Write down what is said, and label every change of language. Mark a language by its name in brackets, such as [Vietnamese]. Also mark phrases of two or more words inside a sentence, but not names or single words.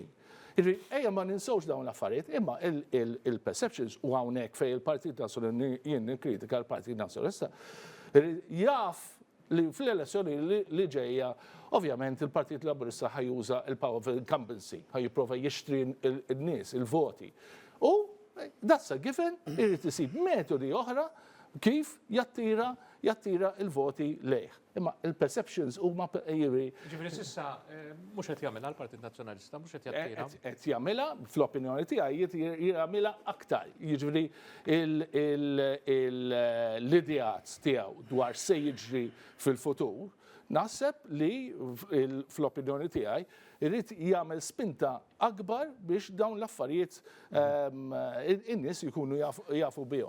[Maltese] Ejja ma ninsawx dawn l-affarijiet, imma il-perceptions u hawnhekk fejn il-Partit Nazzjonali jien nikkritika l-Partit Nazzjonalista jaf li fl-elezzjoni li ġejja ovvjament il-Partit Laburista ħajuża il- [English] power of incumbency, [Maltese] ħajjipprova jixtri n-nies, il-voti. [English] U that's a given, [Maltese] irid isib metodi oħra kif jattira il-voti lejh. Imma il-perceptions huma Ġifieri s'issa mhux qed jagħmilha l-Partit Nazzjonalista, mhux qed jattira. Qed jagħmilha fl-opinjoni tiegħi jagħmilha aktar. Jiġifieri l-idejat tiegħu dwar se jiġri fil-futur naħseb li fl-opinjoni tiegħi irrid jagħmel spinta akbar biex dawn l-affarijiet in-nies jkunu jafu bihom.